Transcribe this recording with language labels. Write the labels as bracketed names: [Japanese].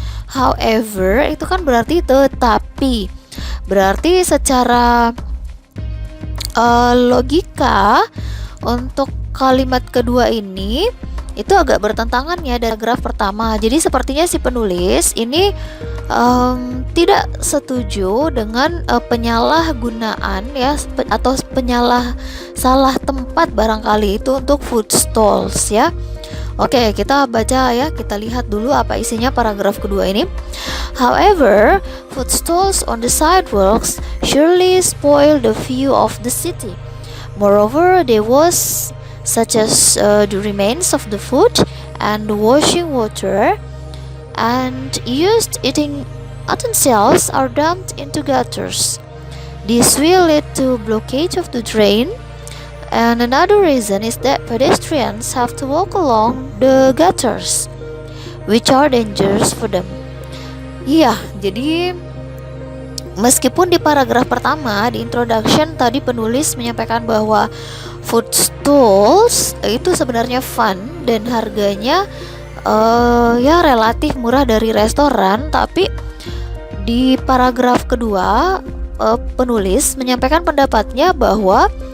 [Indonesian] However itu kan berarti tetapi. Berarti secara logika untuk kalimat kedua ini itu agak bertentangan ya dari paragraf pertama. Jadi sepertinya si penulis ini tidak setuju dengan penyalahgunaan ya atau salah tempat barangkali itu untuk food stalls ya. Oke, kita baca ya, kita lihat dulu apa isinya paragraf kedua ini. [English] However, food stalls on the sidewalks surely spoil the view of the city. Moreover, there was such as the remains of the food and the washing water and used eating utensils are dumped into gutters. This will lead to blockage of the drain. And another reason is that pedestrians have to walk along the gutters, which are dangerous for them. [Indonesian] Iya, jadi meskipun di paragraf pertama di introduction tadi penulis menyampaikan bahwa food stalls itu sebenarnya fun dan harganya ya relatif murah dari restoran, tapi di paragraf kedua penulis menyampaikan pendapatnya bahwa